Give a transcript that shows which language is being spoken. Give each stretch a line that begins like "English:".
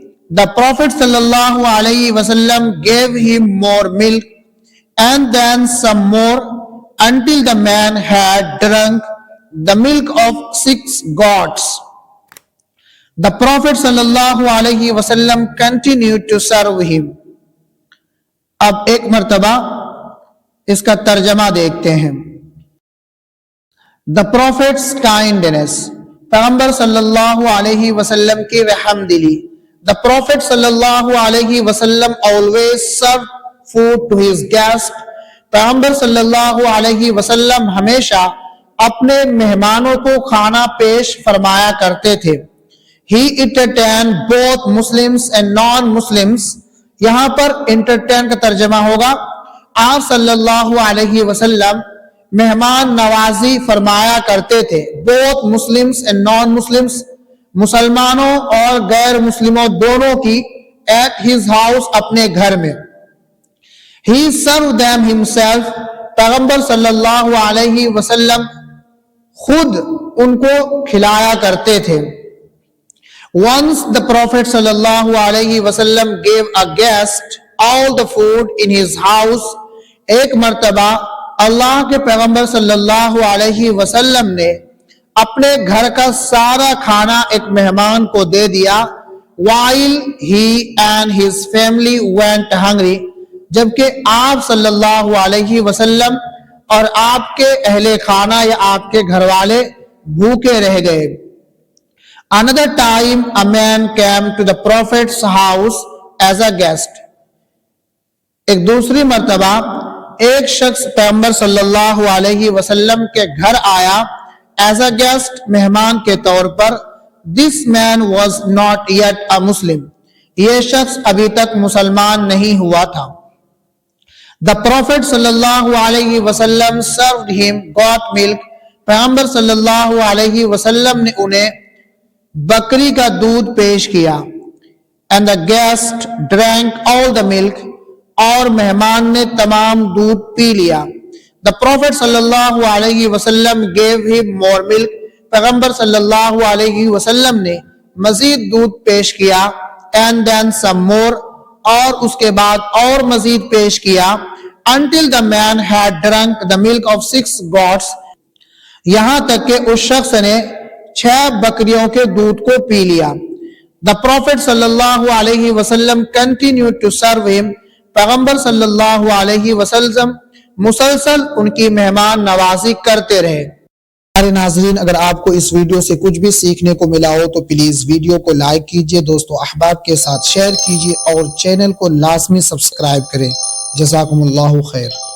English: The Prophet sallallahu alaihi wasallam gave him more milk and then some more until the man had drunk the milk of 6 goats. The Prophet sallallahu alaihi wasallam continued to serve him.
Urdu: اب ایک مرتبہ اس کا ترجمہ دیکھتے ہیں.
English: The Prophet's kindness.
Urdu: پیغمبر صلی اللہ علیہ وسلم کی رحم دلی.
English: The Prophet صلی اللہ علیہ وسلم always served food to his guests.
Urdu: پیغمبر صلی اللہ علیہ وسلم ہمیشہ اپنے مہمانوں کو کھانا پیش فرمایا کرتے تھے.
English: He entertained both Muslims and non-Muslims.
Urdu: یہاں پر entertain کا ترجمہ ہوگا آپ صلی اللہ علیہ وسلم مہمان نوازی فرمایا کرتے تھے.
English: both Muslims and non-Muslims,
Urdu: مسلمانوں اور غیر مسلموں دونوں کی,
English: at his house
Urdu: اپنے گھر میں.
English: He served them himself.
Urdu: پیغمبر صلی اللہ علیہ وسلم خود ان کو کھلایا کرتے تھے.
English: Once the Prophet صلی اللہ علیہ وسلم gave a guest all the food in his house.
Urdu: ایک مرتبہ اللہ کے پیغمبر صلی اللہ علیہ وسلم نے اپنے گھر کا سارا کھانا ایک مہمان کو دے دیا.
English: while he and his family went hungry.
Urdu: جبکہ آپ صلی اللہ علیہ وسلم اور آپ کے اہل خانہ یا آپ کے گھر والے بھوکے رہ گئے.
English: Another time a man came to the Prophet's house as a guest.
Urdu: ایک دوسری مرتبہ ایک شخص پیغمبر صلی اللہ علیہ وسلم کے گھر آیا
English: as a guest,
Urdu: مہمان کے طور پر.
English: This man was not yet a Muslim.
Urdu: یہ شخص ابھی تک مسلمان نہیں ہوا تھا.
English: The Prophet صلی اللہ علیہ وسلم served him goat milk.
Urdu: پیغمبر صلی اللہ علیہ وسلم نے انہیں بکری کا دودھ پیش کیا.
English: And the guest drank all the milk.
Urdu: اور مہمان نے تمام دودھ پی لیا.
English: The Prophet صلی اللہ علیہ وسلم gave him more milk.
Urdu: پیغمبر صلی اللہ علیہ وسلم نے مزید دودھ پیش کیا.
English: And then some more.
Urdu: اور اس کے بعد اور مزید پیش کیا.
English: Until the man had drunk the milk of 6 goats.
Urdu: یہاں تک کہ اس شخص نے 6 بکریوں کے دودھ کو پی لیا.
English: The Prophet صلی اللہ علیہ وسلم continued to serve him.
Urdu: پیغمبر صلی اللہ علیہ وسلم مسلسل ان کی مہمان نوازی کرتے رہے. ہمارے ناظرین اگر آپ کو اس ویڈیو سے کچھ بھی سیکھنے کو ملا ہو تو پلیز ویڈیو کو لائک کیجئے, دوستو احباب کے ساتھ شیئر کیجئے اور چینل کو لازمی سبسکرائب کریں. جزاکم اللہ خیر.